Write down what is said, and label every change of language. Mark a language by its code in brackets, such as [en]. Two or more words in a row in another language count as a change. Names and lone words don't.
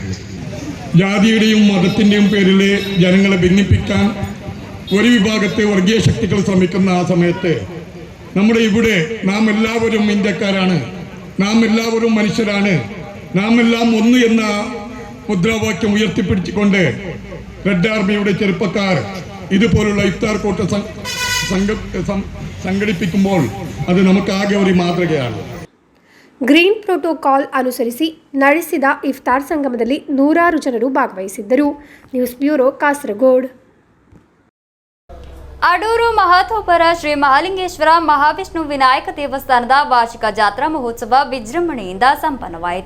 [ml] ജാതിയുടെയും മതത്തിൻ്റെയും പേരിൽ ജനങ്ങളെ ഭിന്നിപ്പിക്കാൻ ഒരു വിഭാഗത്തെ വർഗീയ ശക്തികൾ ശ്രമിക്കുന്ന ആ സമയത്ത് നമ്മുടെ ഇവിടെ നാം എല്ലാവരും ഇന്ത്യക്കാരാണ്, നാം എല്ലാവരും മനുഷ്യരാണ്, നാം എല്ലാം ഒന്ന് എന്ന മുദ്രാവാക്യം ഉയർത്തിപ്പിടിച്ചുകൊണ്ട് റെഡ് ആർമിയുടെ ചെറുപ്പക്കാർ ഇതുപോലുള്ള ഇഫ്താർ കൂട്ട സംഘടിപ്പിക്കുമ്പോൾ അത് നമുക്കാകെ ഒരു മാതൃകയാണ്. [en] green protocol [kn] ಅನುಸರಿಸಿ ನಡೆಸಿದ ಇಫ್ತಾರ್ ಸಂಗಮದಲ್ಲಿ 100 ಜನರು ಭಾಗವಹಿಸಿದ್ದರು. [en] news bureau, [kn] ಕಾಸರಗೋಡು. ಅಡೂರು ಮಹಾತೋಪರ ಶ್ರೀ ಮಹಾಲಿಂಗೇಶ್ವರ ಮಹಾವಿಷ್ಣು ವಿನಾಯಕ ದೇವಸ್ಥಾನದ ವಾರ್ಷಿಕ ಜಾತ್ರಾ ಮಹೋತ್ಸವ ವಿಜೃಂಭಣೆಯಿಂದ ಸಂಪನ್ನವಾಯಿತು.